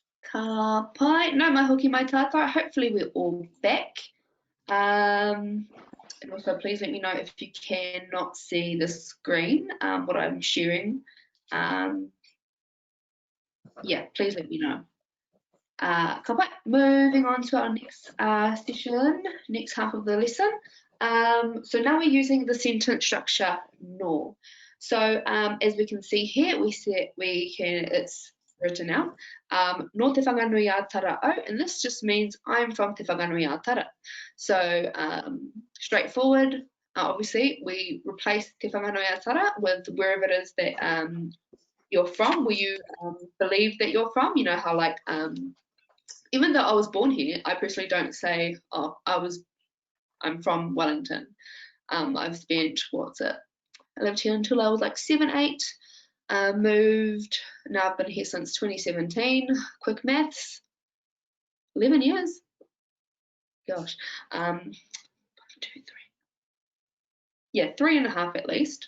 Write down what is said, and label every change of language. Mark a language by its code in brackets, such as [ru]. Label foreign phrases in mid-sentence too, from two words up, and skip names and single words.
[mi] Ka pai, no mai hoki mai tātou. [en] Hopefully we're all back. And also please let me know if you cannot see the screen, what I'm sharing. Yeah, please let me know. [mi] Ka pai, [en] moving on to our next session, next half of the lesson. So now we're using the sentence structure no. So as we can see here, it's written out. [mi] No te whanganui a tara au, [en] and this just means I'm from te whanganui a tara. So straightforward. Obviously, we replace te whanganui a tara with wherever it is that you're from, where you believe that you're from. You know how like even though I was born here, I personally don't say, oh, I'm from Wellington. I've spent, I lived here until I was like 7, 8, moved, now I've been here since 2017, quick maths, 11 years, gosh, 1, 2, 3, yeah, 3.5 at least.